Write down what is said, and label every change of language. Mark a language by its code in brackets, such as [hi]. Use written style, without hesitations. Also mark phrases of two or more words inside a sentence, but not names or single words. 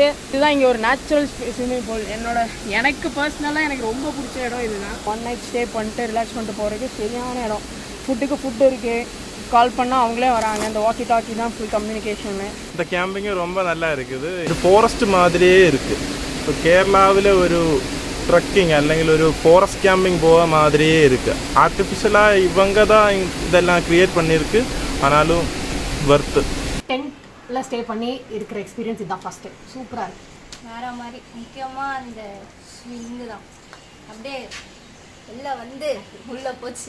[ta] இதுதான் இங்கே ஒரு [en] natural swimming pool. [ta] எனக்கு பர்சனலாக எனக்கு ரொம்ப பிடிச்ச இடம் இதுதான். 1 [en] night stay [ta] பண்ணிட்டு ரிலாக்ஸ் பண்ணிட்டு போகிறதுக்கு சரியான இடம். ஃபுட்டு இருக்குது. கால் பண்ணால் அவங்களே வராங்க. இந்த [en] walkie talkie [ta] தான் [en] full communication. [ta] இந்த கேம்பிங்கும் ரொம்ப நல்லா இருக்குது. இது ഫോറസ്റ്റ് மாதிரியே இருக்குது. இப்போ [ml] കേരളാവിലെ ഒരു ട്രക്കിങ് അല്ലെങ്കിൽ ഒരു ഫോറസ്റ്റ് [ta] கேம்பிங் போக மாதிரியே இருக்குது. ஆர்டிஃபிஷியலாக இவங்க தான் இதெல்லாம் க்ரியேட் பண்ணியிருக்கு. ஆனாலும் வர்த்து. டென்ட்டில் ஸ்டே பண்ணி இருக்கிற எக்ஸ்பீரியன்ஸ் இதுதான் ஃபஸ்ட்டு. சூப்பராக இருக்குது. வேறு மாதிரி முக்கியமாக அந்த ஸ்விங்கு தான். அப்படியே எல்லாம் வந்து உள்ளே போச்சு.